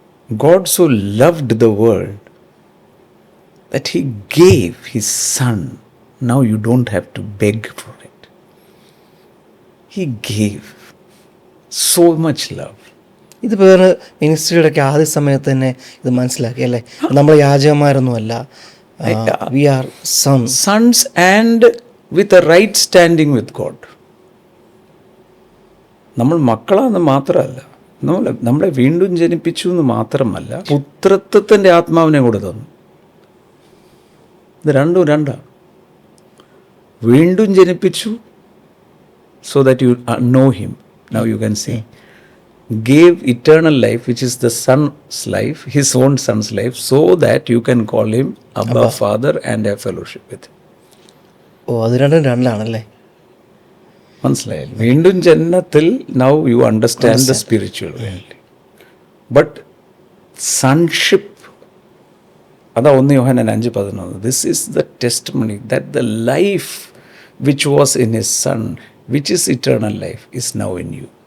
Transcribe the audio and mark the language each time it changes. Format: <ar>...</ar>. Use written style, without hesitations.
<en>God so loved the world that he gave his son. Now you don't have to beg for it. He gave so much love.</en> <ml>ഇത് വേറെ മിനിസ്ട്രിയുടെ ഒക്കെ ആദ്യ സമയത്ത് തന്നെ ഇത് മനസ്സിലാക്കി അല്ലേ, നമ്മൾ യാചകന്മാരൊന്നുമല്ല,</ml> <en>We are sons and with a right standing with God.</en> <ml>നമ്മൾ മക്കളാണെന്ന് മാത്രമല്ല, നമ്മളെ വീണ്ടും ജനിപ്പിച്ചു എന്ന് മാത്രമല്ല, പുത്രത്വത്തിൻ്റെ ആത്മാവിനെ കൂടെ തന്നു. ഇത് രണ്ടാണ്. വീണ്ടും ജനിപ്പിച്ചു,</ml> <en>so that you know him. Now you can see. Gave eternal life, which is the son's life, his own son's life, so that you can call him Abba Father and have fellowship with him.</en> <ml>അത് രണ്ടാണല്ലേ, മനസ്സിലായി? വീണ്ടും ജന്മത്തിൽ</ml> <en>Now you understand the spiritual reality.</en> <ml>But sonship, അതാ 1 യോഹന്നാൻ 5:11.</ml> <en>This is the testimony that the life which was in his son, which is eternal life, is now in you.</en>